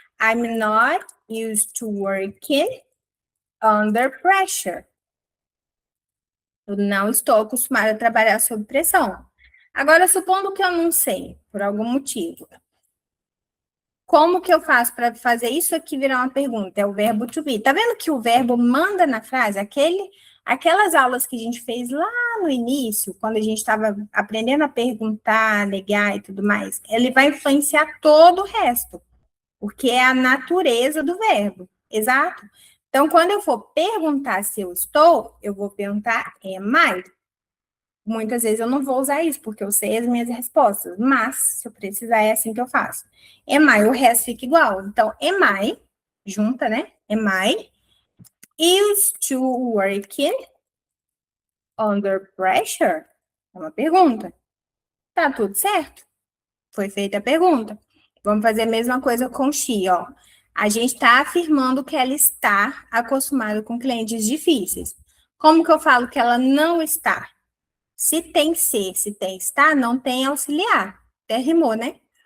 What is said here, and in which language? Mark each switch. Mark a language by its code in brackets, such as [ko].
[en] I'm not used to working under pressure. [pt] Eu não estou acostumada a trabalhar sob pressão. Agora, supondo que eu não sei, por algum motivo. Como que eu faço para fazer isso aqui virar uma pergunta? É o verbo to be. Tá vendo que o verbo manda na frase? Aquelas aulas que a gente fez lá no início, quando a gente estava aprendendo a perguntar, negar e tudo mais, ele vai influenciar todo o resto, porque é a natureza do verbo. Exato? Então, quando eu for perguntar se eu estou, eu vou perguntar [en] am I? [pt] Muitas vezes eu não vou usar isso, porque eu sei as minhas respostas, mas se eu precisar, é assim que eu faço. Am I, o resto fica igual. Então, am I, junta, né? [en] Am I used to working under pressure? [pt] É uma pergunta. Tá tudo certo? Foi feita a pergunta. Vamos fazer a mesma coisa com she, ó. A gente está afirmando que ela está acostumada com clientes difíceis. Como que eu falo que ela não está? Se tem ser, se tem estar, não tem auxiliar. Até rimou, né?